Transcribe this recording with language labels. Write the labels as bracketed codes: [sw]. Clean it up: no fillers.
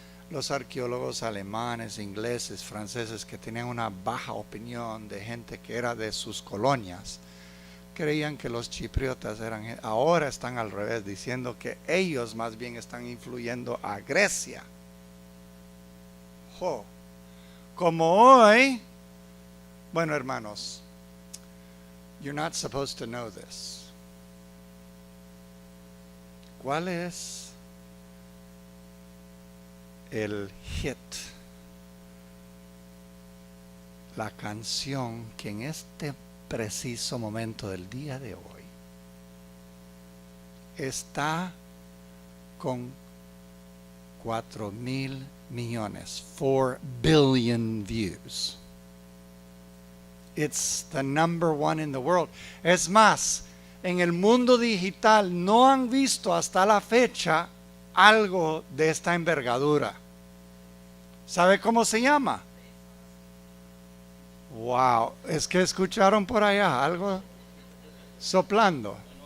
[es] Los arqueólogos alemanes, ingleses, franceses que tenían una baja opinión de gente que era de sus colonias, creían que los chipriotas eran, ahora están al revés, diciendo que ellos más bien están influyendo a Grecia. Como hoy, bueno, hermanos, [en] you're not supposed to know this. [es] ¿Cuál es el hit, la canción que en este preciso momento del día de hoy está con 4,000 millones, [en] 4 billion views? It's the number one in the world. [es] Es más, en el mundo digital no han visto hasta la fecha algo de esta envergadura. ¿Sabe cómo se llama? Wow, es que escucharon por allá algo soplando.